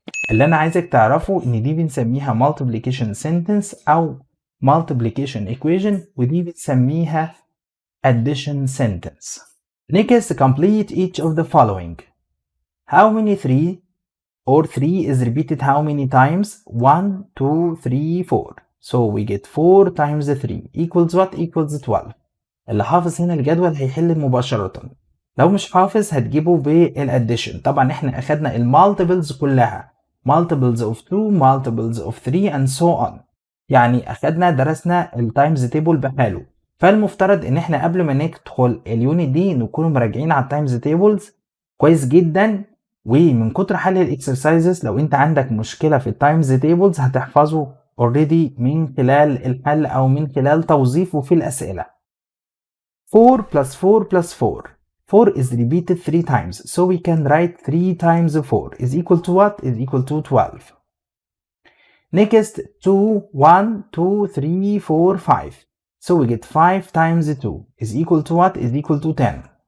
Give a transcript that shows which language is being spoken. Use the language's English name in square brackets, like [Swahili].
[Arabic] اللي أنا عايزك تعرفه إن دي بنسميها multiplication sentence أو multiplication equation، ودي بنسميها addition sentence. [English] Next, complete each of the following. How many 3 or 3 is repeated how many times? 1, 2, 3, 4. So we get 4 times 3 equals what? Equals 12. [Arabic] اللي حافظ هنا الجدول هيحل مباشرة. لو مش حافظ هتجيبه بالaddition. طبعا احنا اخدنا المالتيبلز كلها. [English] multiples of 2, multiples of 3 and so on. [Arabic] يعني اخدنا درسنا التايمز تيبل بحاله. فالمفترض ان احنا قبل ما ندخل اليونت دي نكون مراجعين على التايمز تيبلز كويس جدا، ومن كتر حل الاكسرسايزز لو انت عندك مشكله في التايمز تيبلز هتحفظه اوريدي من خلال الحل او من خلال توظيفه في الاسئله. [English] 4 plus 4 plus 4. 4 is repeated 3 times, so we can write 3 times 4 is equal to what? Is equal to 12. Next, 2, 1, 2, 3, 4, 5. So we get 5 times 2 is equal to what? Is equal to 10.